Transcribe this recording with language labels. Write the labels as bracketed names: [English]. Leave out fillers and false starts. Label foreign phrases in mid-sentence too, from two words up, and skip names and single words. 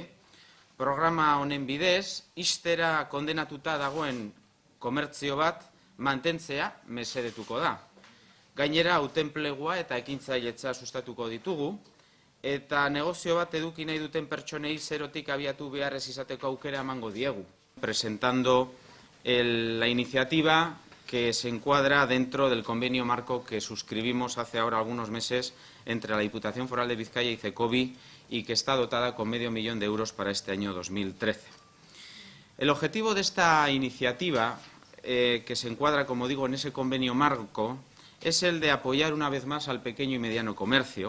[Basque] Programa honen bidez, ixtera kondenatuta dagoen komertzio bat mantentzea mesedetuko da. Gainera, autoenplegua eta ekintzailetza sustatuko ditugu, eta negozio bat eduki nahi duten pertsonei zerotik abiatu beharrez izateko aukera emango diegu. [Spanish] Presentando la iniciativa que se encuadra dentro del convenio marco que suscribimos hace ahora algunos meses entre la Diputación Foral de Vizcaya y Zecobi y que está dotada con €500,000 para este año 2013. El objetivo de esta iniciativa, que se encuadra, como digo, en ese convenio marco, es el de apoyar una vez más al pequeño y mediano comercio.